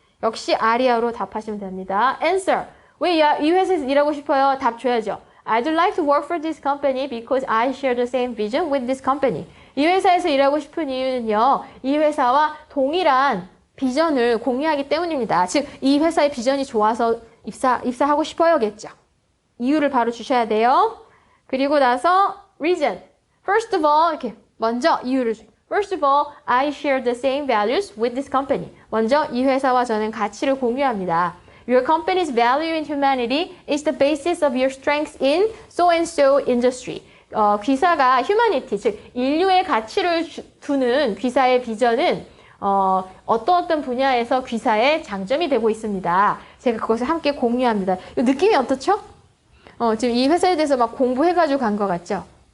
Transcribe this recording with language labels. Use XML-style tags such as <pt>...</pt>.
<ko>역시 아리아로 답하시면 됩니다.</ko> <en>Answer.</en> <ko>왜 이 회사에서 일하고 싶어요? 답 줘야죠.</ko> <en>I'd like to work for this company because I share the same vision with this company.</en> <ko>이 회사에서 일하고 싶은 이유는요. 이 회사와 동일한 비전을 공유하기 때문입니다. 즉, 이 회사의 비전이 좋아서 입사하고 싶어요겠죠. 이유를 바로 주셔야 돼요. 그리고 나서 reason.</ko> <en>First of all,</en> <ko>이렇게 먼저 이유를 주세요.</ko> <en>First of all, I share the same values with this company.</en> <ko>먼저 이 회사와 저는 가치를 공유합니다.</ko> <en>Your company's value in humanity is the basis of your strengths in so-and-so industry.</en> <ko>귀사가 humanity, 즉 인류의 가치를 두는 귀사의 비전은 어떤 분야에서 귀사의 장점이 되고 있습니다. 제가 그것을 함께 공유합니다. 느낌이 어떻죠? 지금 이 회사에 대해서 막 공부해가지고 간 것 같죠?</ko>